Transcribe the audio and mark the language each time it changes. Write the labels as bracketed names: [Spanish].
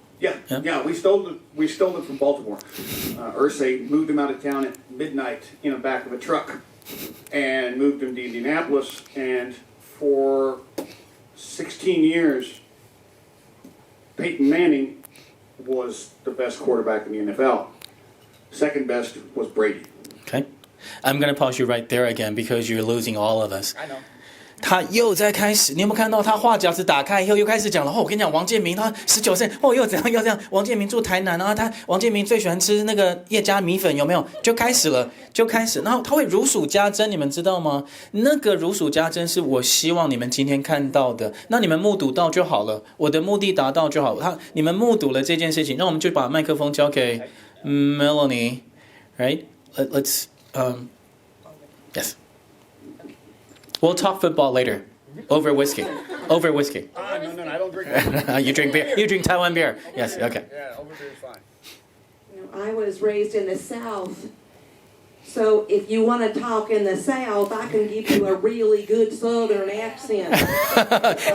[English] Yeah, we stole it from Baltimore. Irsay moved them out of town at midnight in the back of a truck and moved them to Indianapolis. And for 16 years, Peyton Manning was the best quarterback in the NFL. Second best was Brady. Okay. I'm going to pause you right there again because you're losing all of us. I know. [Chinese] 他又在开始，你有没有看到他话匣子打开以后又开始讲了？我跟你讲，王建民他19岁，又怎样又这样？王建民住台南啊，王建民最喜欢吃那个叶家米粉，有没有？就开始，然后他会如数家珍，你们知道吗？那个如数家珍是我希望你们今天看到的，那你们目睹到就好了，我的目的达到就好。你们目睹了这件事情，那我们就把麦克风交给 Melanie, [English] right? Let's yes. We'll talk football later. Over whiskey. Over whiskey. No, I don't drink. You drink beer. You drink Taiwan beer. Yes, okay. Yeah, over beer is fine. I was raised in the South. So if you want to talk in the South, I can give you a really good Southern accent.